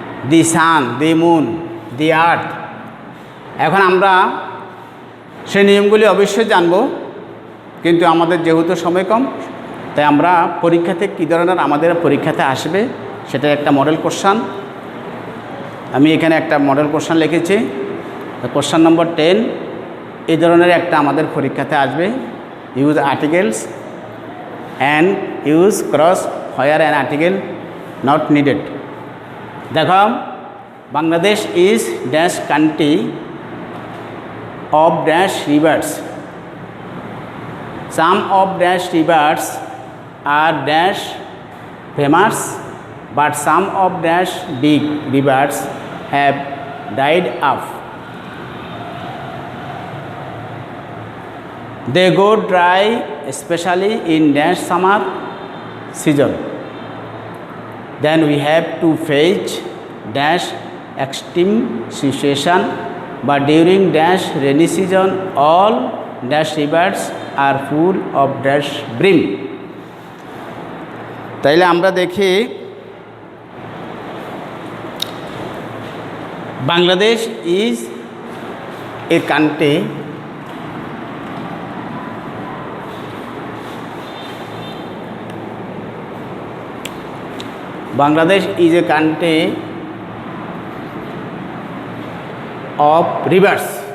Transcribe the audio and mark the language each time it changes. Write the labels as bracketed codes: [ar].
[en] The sun, the moon, the earth. [bn] এখন আমরা সেই নিয়মগুলি অবশ্যই জানব, কিন্তু আমাদের যেহেতু সময় কম তাই আমরা পরীক্ষাতে কী ধরনের আমাদের পরীক্ষাতে আসবে সেটা একটা মডেল কোশ্চান। আমি এখানে একটা মডেল কোশ্চান লিখেছি, কোশ্চান নম্বর 10। এই ধরনের একটা আমাদের পরীক্ষাতে আসবে। [en] Use articles and use cross where an article not needed. [bn] দেখো [en] Bangladesh is dash country of dash rivers. Some of dash rivers are dash famous, but some of dash big rivers have died off. They go dry, especially in dash summer season. Then we have to face dash extreme situation, but during dash rainy season, all dash rivers are full of dash brim. [bn] তাইলে আমরা দেখি [en] Bangladesh is a country Bangladesh is a country of rivers.